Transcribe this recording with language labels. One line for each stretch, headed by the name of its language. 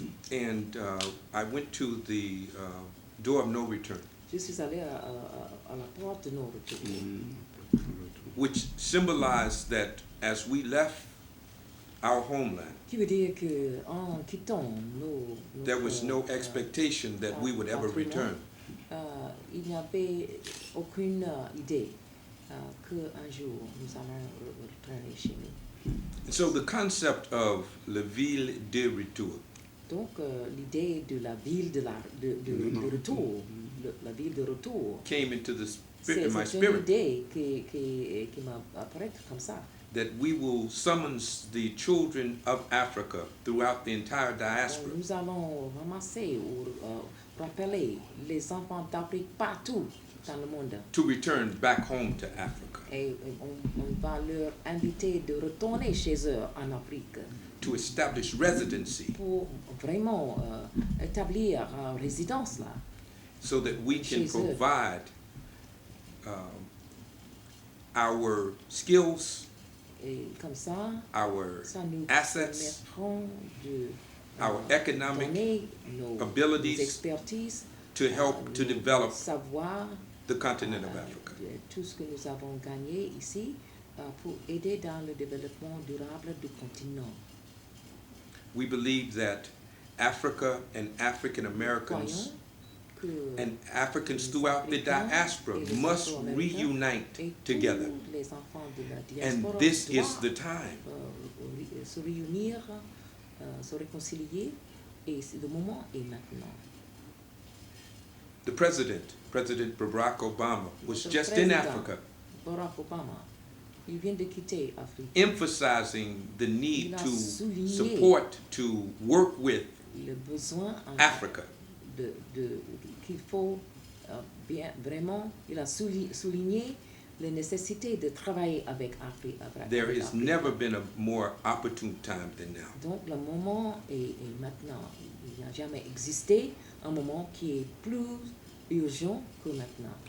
English: And I went to the door of no return.
French: Je suis allé à la porte de
English: no return. Which symbolized that as we left our homeland,
French: qui veut dire que en quittant
English: there was no expectation that we would ever return.
French: Il n'y avait aucune idée que un jour nous allons retourner chez nous.
English: And so the concept of
French: la ville de retour. Donc l'idée de la ville de retour, la ville de retour,
English: came into the spirit, my spirit.
French: C'est une idée qui m'a apparaît comme ça.
English: That we will summons the children of Africa throughout the entire diaspora.
French: Nous allons ramasser ou rappeler les enfants d'Afrique partout dans le monde.
English: To return back home to Africa.
French: Et on va leur inviter de retourner chez eux en Afrique.
English: To establish residency.
French: Pour vraiment établir résidence là.
English: So that we can provide our skills,
French: et comme ça,
English: our assets, our economic abilities to help to develop the continent of Africa.
French: Tout ce que nous avons gagné ici pour aider dans le développement durable du continent.
English: We believe that Africa and African Americans and Africans throughout the diaspora must reunite together. And this is the time.
French: Se réunir, se réconcilier, et le moment est maintenant.
English: The President Barack Obama, was just in Africa.
French: Barack Obama, il vient de quitter Afrique.
English: Emphasizing the need to support, to work with Africa.
French: Qu'il faut bien vraiment, il a souligné la nécessité de travailler avec Afrique.
English: There has never been a more opportune time than now.
French: Donc le moment est maintenant. Il n'a jamais existé un moment qui est plus urgent que maintenant.